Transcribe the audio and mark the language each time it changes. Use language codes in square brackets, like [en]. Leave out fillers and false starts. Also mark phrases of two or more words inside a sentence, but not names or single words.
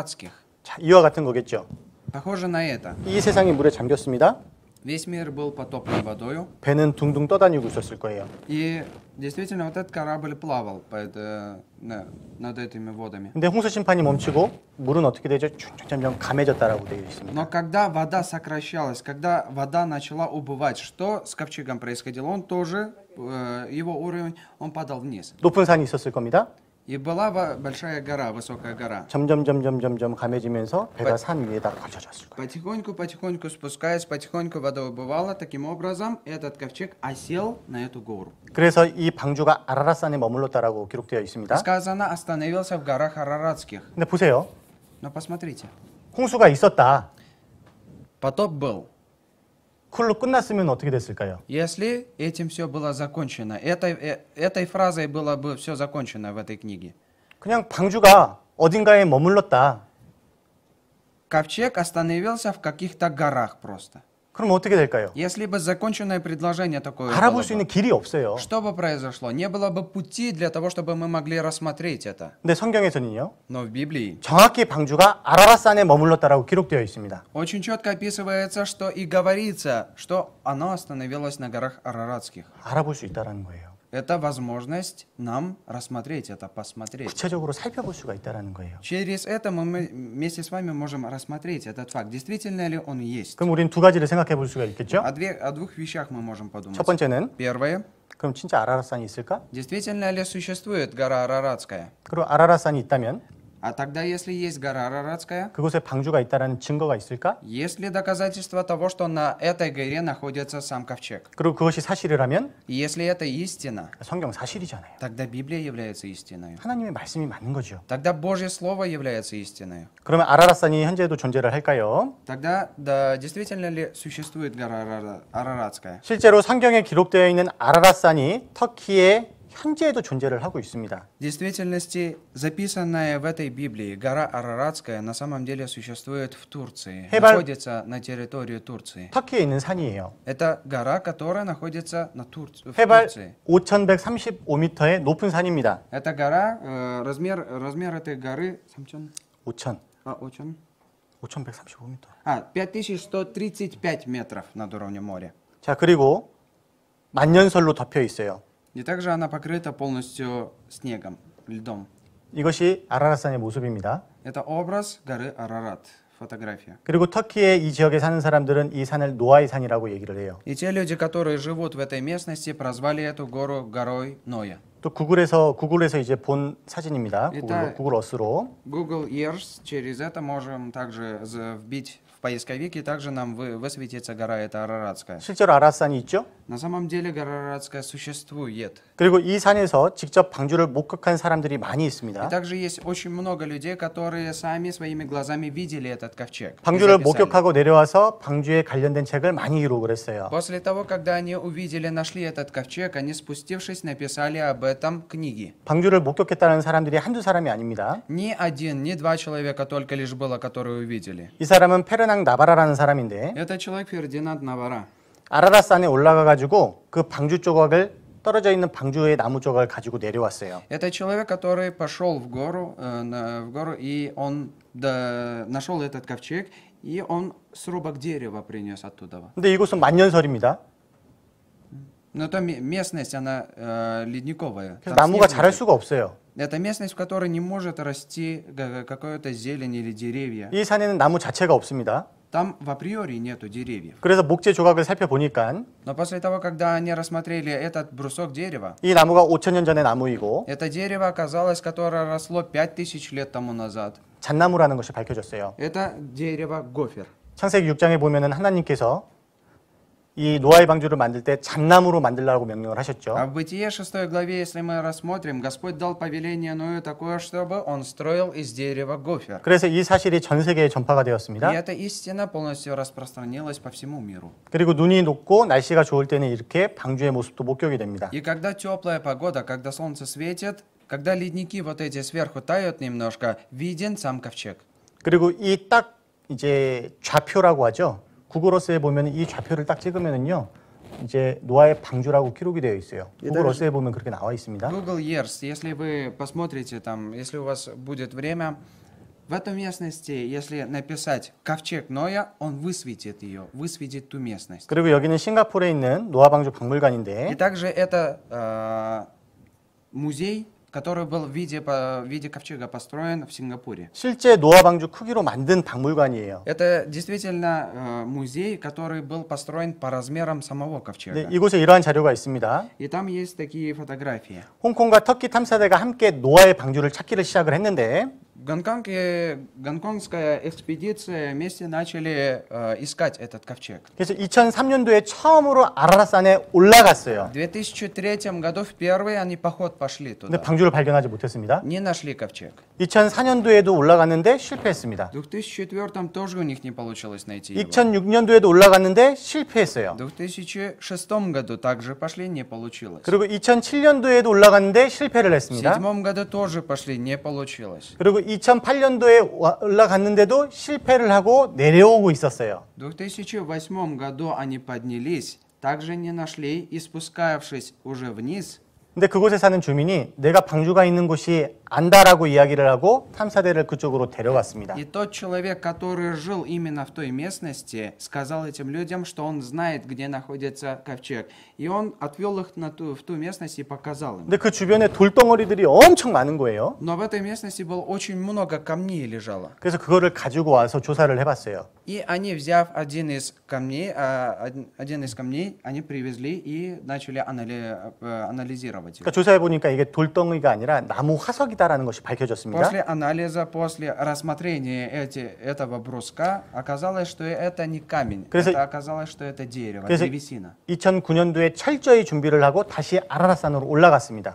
[ko] 자, 이와 같은 거겠죠. [ru] Похоже на это. [ko] 이 세상이 물에 잠겼습니다. [ru] Весь мир был потоплен водою, [ko] 배는 둥둥 떠다니고 있었을 거예요. [ru] и действительно вот этот корабль плавал над этими водами. [ko] 근데 홍수 심판이 멈추고 물은 어떻게 되죠? 점점 감해졌다라고 되어 있습니다. [ru] Но когда вода сокращалась, когда вода начала убывать, что с ковчегом происходило? Он тоже, его уровень, он падал вниз. [ko] 높은 산이 있었을 겁니다. [ru] И была большая гора, высокая гора. [ko] 점점 감해지면서 배가 산 위에다 걸쳐졌을 거예요. [ru] Потихоньку спускаясь, потихоньку вода убывала. Таким образом, этот ковчег осел на эту гору. [ko] 그래서 이 방주가 아라랏산에 머물렀다라고 기록되어 있습니다. [ru] Сказано, остановился в горах Араратских. [ko] 근데 보세요. [ru] Но посмотрите, [ko] 홍수가 있었다. [ru] потоп был. [ko] 그걸로 끝났으면 어떻게 됐을까요? [ru] Если этим все было закончено, этой фразой было бы все закончено в этой книге. [ko] 그냥 방주가 어딘가에 머물렀다. [ru] Ковчег остановился в каких-то горах просто. [ko] 그럼 어떻게 될까요? [ru] Если бы законченное предложение такое было [ko] 알아볼 수 [ru] бы, [ko] 있는 길이 없어요. [ru] что бы произошло? Не было бы пути для того, чтобы мы могли рассмотреть это. [ko] 근데 성경에서는요. [ru] Но в Библии [ko] 정확히 방주가 아라랏산에 머물렀다라고 기록되어 있습니다. [ru] очень четко описывается, что и говорится, что оно остановилось на горах Араратских. [ko] 알아볼 수 있다라는 거예요. [ru] Это возможность нам рассмотреть это, посмотреть. [ko] 구체적으로 살펴볼 수가 있다라는 거예요. [ru] Через это мы вместе с вами можем рассмотреть этот факт. Действительно ли он есть? [ko] 그럼 우리는 두 가지를 생각해 볼 수가 있겠죠? [ru] О двух вещах мы можем подумать. [ko] 첫 번째는 [ru] Первое. [ko] 그럼 진짜 아라랏산이 있을까? [ru] Действительно ли существует гора Араратская? [ko] 그리고 아라랏산이 있다면 [ru] А тогда, если есть гора Араратская, [ko] 그곳에 방주가 있다라는 증거가 있을까? [ru] есть ли доказательства того, что на этой горе находится сам ковчег? [ko] 그리고 그것이 사실이라면 [ru] И если это истина, [ko] 성경 사실이잖아요. [ru] тогда Библия является истиной. [ko] 하나님의 말씀이 맞는 거죠. [ru] Тогда Божье Слово является истиной. [ko] 그러면 아라랏산이 현재도 존재를 할까요? [ru] Тогда, да, действительно ли существует гора Араратская? [ko] 실제로 성경에 기록되어 있는 아라랏산이 터키의 현재에도 존재를 하고 있습니다. [ru] В действительности, записанная в этой Библии гора Араратская на самом деле существует в Турции, находится на территории Турции. [ko] 터키에 있는 산이에요. [ru] Это гора, которая находится в [ko] 해발 [ru] Турции. [ko] 5,135m의 높은 산입니다. [ru] Это гора, размер этой горы 5,000. очень. 5,135m. 5135 метров над уровнем моря. [ko] 자, 그리고 만년설로 덮여 있어요. [ru] И также она покрыта полностью снегом, льдом. [ko] 이것이 아라랏산의 모습입니다. [ru] Это образ горы Арарат, фотография. [ko] 그리고 터키의 이 지역에 사는 사람들은 이 산을 노아의 산이라고 얘기를 해요. [ru] И те люди, которые живут в этой местности, прозвали эту гору горой Ноя. [ko] 또 구글에서 이제 본 사진입니다. 일단- 구글 어스로. [ru] Google Earth, через это можем также вбить в поисковик, и также нам высветится гора эта Араратская. [ko] 실제로 아라랏산이 있죠. [ru] На самом деле гора Араратская существует. [ko] 그리고 이 산에서 직접 방주를 목격한 사람들이 많이 [ru] И [ko] 있습니다. [ru] также есть очень много людей, которые сами своими глазами видели этот ковчег. и [ko] 방주를 [ru] записали. [ko] 목격하고 내려와서 방주에 관련된 책을 많이 기록을 했어요. [ru] После того, когда они увидели, нашли этот ковчег, они, спустившись, написали об этом книги. [ko] 방주를 목격했다는 사람들이 한두 사람이 아닙니다. [ru] Ни один, ни два человека только лишь было, которые увидели. [ko] 이 사람은 페르낭 나바라라는 사람인데 [ru] Это человек Фердинанд Навара. [ko] 아라랏산에 올라가 가지고 그 방주 조각을 떨어져 있는 방주의 나무 조각을 가지고 내려왔어요. [ru] Это человек, который пошел в гору, и он нашел этот ковчег, и он срубок дерева принес оттуда. [ko] 근데 이곳은 만년설입니다. [ru] Но там местность, она ледниковая. [ko] 그래서 [ru] Там [ko] 나무가 [ru] снег [ko] 자랄 [ru] лежит. [ko] 수가 없어요. [ru] Это местность, в которой не может расти какое-то зелень или деревья. [ko] 이 산에는 나무 자체가 없습니다. [ru] Там в априори нету деревьев. [ko] 그래서 목재 조각을 살펴보니까 [ru] Но после того, когда они рассмотрели этот брусок дерева, [ko] 이 나무가 5,000년 전의 나무이고 [ru] это дерево оказалось, которое росло 5000 лет тому назад. [ko] 잣나무라는 것이 밝혀졌어요. [ru] Это дерево гофер. [ko] 창세기 6장에 보면은 하나님께서 이 노아의 방주를 만들 때 잣나무로 만들라고 명령을 하셨죠. [ru] А в Бытие 6 главе, если мы рассмотрим, Господь дал повеление Ною такое, чтобы он строил из дерева гофер. [ko] 그래서 이 사실이 전 세계에 전파가 [ru] И [ko] 되었습니다. [ru] эта истина полностью распространилась по всему миру. [ko] 그리고 눈이 녹고 날씨가 좋을 때는 이렇게 방주의 모습도 목격이 됩니다. [ru] И когда теплая погода, когда солнце светит, когда ледники вот эти сверху тают немножко, виден сам ковчег. [ko] 그리고 이 딱 이제 좌표라고 하죠. 구글어스에 보면 이 좌표를 딱 찍으면은요. 이제 노아의 방주라고 기록이 되어 있어요. 구글어스에 보면 그렇게 나와 있습니다. [ru] Google Earth, если вы посмотрите там, если у вас будет время, В этой местности, если написать ковчег Ноя, он высветит ее, высветит ту местность. [ko] 그리고 여기는 싱가포르에 있는 노아 방주 박물관인데 [ru] И также это музей, который был в виде ковчега построен в Сингапуре. [ko] 실제 노아 방주 크기로 만든 박물관이에요. [ru] Это действительно музей, который был построен по размерам самого [ko] 네, [ru] ковчега. [ko] 이곳에 이러한 자료가 있습니다. [ru] И там есть такие фотографии. [ko] 홍콩과 터키 탐사대가 함께 노아의 방주를 찾기를 시작을 했는데 [ru] В Гонконге гонконгская экспедиция вместе начали искать этот ковчег. [ko] 그래서 2003년도에 처음으로 아라라산에 올라갔어요. [ru] В 2003 году впервые они поход пошли [ko] 근데 [ru] туда. [ko] 방주를 발견하지 못했습니다. [ru] Не нашли ковчег. [ko] 2004년도에도 올라갔는데 실패했습니다. [ru] В 2004 тоже у них не получилось найти его. [ko] 2006년도에도 올라갔는데 실패했어요. [ru] В 2006 году также пошли, не получилось. [ko] 그리고 2007년도에도 올라갔는데 실패를 [ru] В [ko] 했습니다. [ru] 2007 году тоже пошли, не получилось. [ko] 그리고 2008년도에 올라갔는데도 실패를 하고 내려오고 있었어요. [ru] В 2008 году они поднялись, также не нашли, и спускавшись уже вниз, [ko] 근데 그곳에 사는 주민이 내가 방주가 있는 곳이 안다라고 이야기를 하고 탐사대를 그쪽으로 데려갔습니다. [ru] и тот человек, который жил именно в той местности, сказал этим людям, что он знает, где находится ковчег. И он отвел их в ту местность и показал им. [ko] 근데 그 주변에 돌덩어리들이 엄청 많은 거예요. [ru] Но в этой местности было очень много камней лежало. [ko] 그래서 그거를 가지고 와서 조사를 해봤어요. [ru] И они, взяв один из камней, они привезли и начали анализировать его. [ko] 그러니까 조사해 보니까 이게 돌덩이가 아니라 나무 화석이다라는 것이 밝혀졌습니다. [ru] После анализа, после рассмотрения этого бруска, оказалось, что это не камень, [ko] 그래서- [ru] это оказалось, что это дерево, [ko] 그래서 [ru] древесина. [ko] 2009년도에 철저히 준비를 하고 다시 아라라산으로 올라갔습니다.